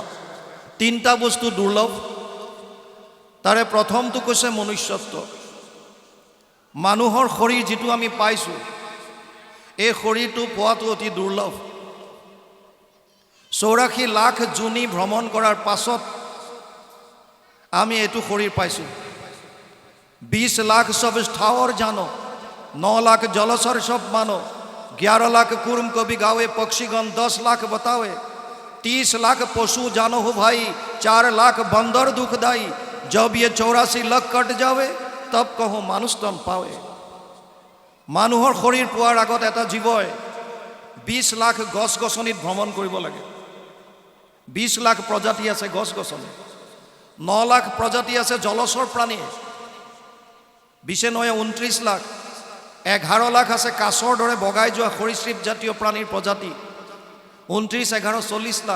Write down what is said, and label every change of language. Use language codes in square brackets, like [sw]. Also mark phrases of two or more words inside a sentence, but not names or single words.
[as] তিনিটা বস্তু দুৰ্লভ। তাৰে প্ৰথমটো কৈছে মনুষ্যত্ব। মানুহৰ শৰীৰ যিটো আমি পাইছোঁ, এই শৰীৰটো পোৱাটো অতি দুৰ্লভ। 84 লাখ জুনি ভ্ৰমণ কৰাৰ পাছত আমি এইটো শৰীৰ পাইছোঁ। [hi] 20 लाख सब ठावर जानो, 9 लाख जलचर सब मानो, 11 लाख कुर्म कवि गावे, पक्षीगण 10 लाख बतावे, 30 लाख पशु जानो हो भाई, 4 लाख बंदर दुखदाई। जब ये 84 लाख कट जावे तब कहो मानुष तन पावे। [as] মানুহৰ শৰীৰ পোৱাৰ আগত এটা জীৱই 20 লাখ গছ গছনিত ভ্ৰমণ কৰিব লাগে। 20 লাখ প্ৰজাতি আছে গছ গছনি, 9 লাখ প্ৰজাতি আছে জলচৰ প্ৰাণী, 29 লাখ, 11 লাখ আছে কাছৰ দৰে বগাই যোৱা সৰীসৃপ জাতীয় প্ৰাণীৰ প্ৰজাতি, 29 11 40 লাখ।